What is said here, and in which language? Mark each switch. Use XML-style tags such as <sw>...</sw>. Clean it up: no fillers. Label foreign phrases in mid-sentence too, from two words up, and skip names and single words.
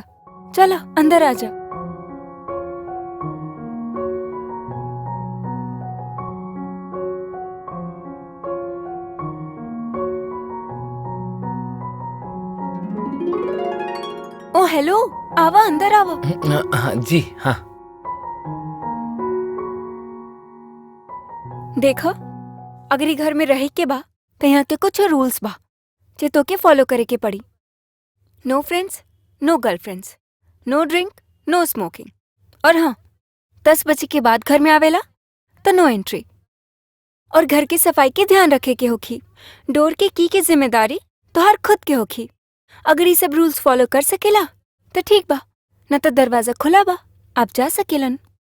<bho>चला अंदर आजा। ओ हेलो, आवा अंदर आवा। हाँ, जी हाँ। देखो, अगर ई घर में रहे के बा त यहाँ के कुछ रूल्स बा जे तोके फॉलो करे के पड़ी।</bho> <en>No friends, no girlfriends, no drink, no smoking.</en> <bho>और हाँ, 10 बजे के बाद घर में आवेला तो</bho> <en>no entry.</en> <bho>और घर की सफाई के ध्यान रखे के होखी। डोर के की जिम्मेदारी तोहार खुद के होखी। अगर ये सब</bho> <en>rules follow</en> <bho>कर सकेला तो ठीक बा, न तो दरवाजा खुला बा, आप जा सकेलन।</bho>